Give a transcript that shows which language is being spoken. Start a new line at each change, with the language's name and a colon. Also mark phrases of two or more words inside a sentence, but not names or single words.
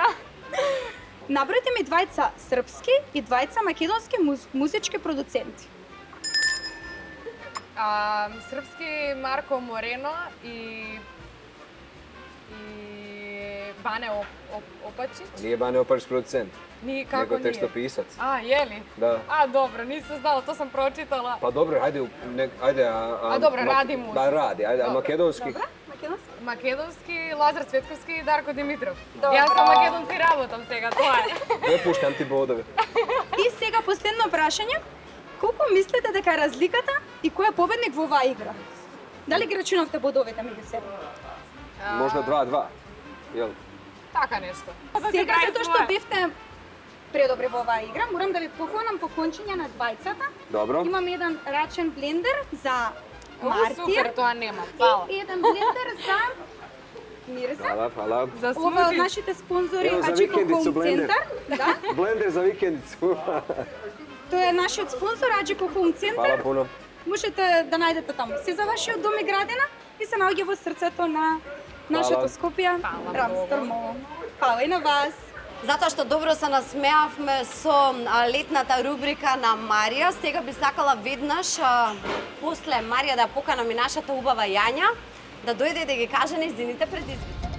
Macedonian: Набројте ми двајца српски и двајца македонски музички продуценти. Српски Марко Морено и Бане Опачич.
Serbian: Nije Bane Oparić producent,
Macedonian: Ни како
Serbian: nego
Macedonian: ние?
Serbian: tekstopisac. Je li? Da. Dobro, nisam znala, to sam pročitala. Pa dobro, ajde, ajde, A dobro, radi muzika. Da, radi, ajde, a Dobro. makedonski?
Macedonian: Македонски? Македонски Лазар Цветковски и Дарко Димитров. Добро. Јас со македонци работам сега, тоа е.
Serbian: Prepuštam ti bodove.
Macedonian: И сега последно прашање. Колку мислите дека е разликата и кој е победник во оваа игра? Дали ги рачунавте бодовите меѓу себе?
Serbian: Možda 2-2. Jel?
Macedonian: Така нешто. Сега затоа што бевте предобри во оваа игра, морам да ви поклонам поклончиња на двајцата.
Serbian: Dobro.
Macedonian: Имам еден рачен блендер за Мартија. Супер, тоа нема. Фала. И еден блендер за мириса.
Serbian: Hvala.
Macedonian: За Ова од смути. нашите спонзори Ево за Аджико
Serbian: викендицу
Macedonian: Хоум блендер. Центар. Да,
Serbian: Blender za vikendicu.
Macedonian: тоа е нашиот спонзор Аджико Хоум
Serbian: Hvala
Macedonian: Центар.
Serbian: puno.
Macedonian: Можете да најдете таму се за вашиот дом и градина и се наоѓа во срцето на нашето Скопје, Фала Рамстормово. Фала и на вас. Затоа што добро се насмеавме со летната рубрика на Марија, сега би сакала веднаш после Марија да поканам и нашата убава Јања да дојде и да ги каже нејзините предизвици.